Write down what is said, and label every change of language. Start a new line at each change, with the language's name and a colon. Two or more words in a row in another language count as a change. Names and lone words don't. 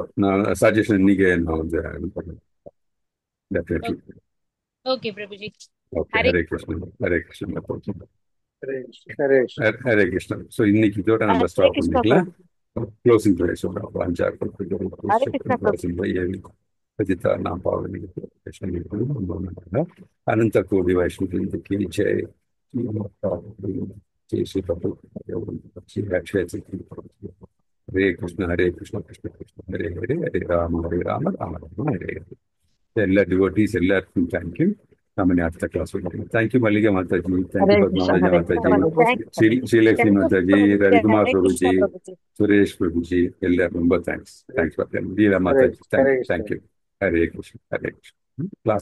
Tamil: நான் சஜஷன் இன்னைக்கு நான் வந்து இது பண்ணுறேன். டெஃபினெட்லி. ஓகே பிரபுஜி. ஓகே. ஹரே கிருஷ்ணா. ஹரே கிருஷ்ணா. ஹரே ஹரே கிருஷ்ணா. ஸோ இன்னைக்கு இதோட நம்ம ஸ்டாப் பண்ணிக்கலாம்.
English: closing prayers
Tamil: சொல்கிறோம்.
Hindi: 5 नाम पावनी अनंत कोटि वैष्णव की जय। जय श्री प्रभु।
Sanskrit: हरे कृष्ण कृष्ण कृष्ण हरे हरे, हरे राम राम राम हरे हरे.
Malayalam: എല്ലാ ഡിവോട്ടീസ് എല്ലാവർക്കും
English: thank you.
Malayalam: നമ്മെ അടുത്ത ക്ലാസ് കൊടുക്കും.
English: thank you
Malayalam: മല്ലിക മാതാജി,
English: thank you
Malayalam: പത്മനാഭ മാതാജി, ശ്രീലക്ഷ്മി മാതാജി, രവികുമാർ പ്രഭുജി, സുരേഷ് പ്രഭുജി, എല്ലാവർക്കും
Tamil: ரொம்ப தேங்க்ஸ். தேங்க்ஸ் லீலா மாதாஜி,
English: thank you.
Tamil: ஹரே கிருஷ்ண. ஹரே கிருஷ்ண.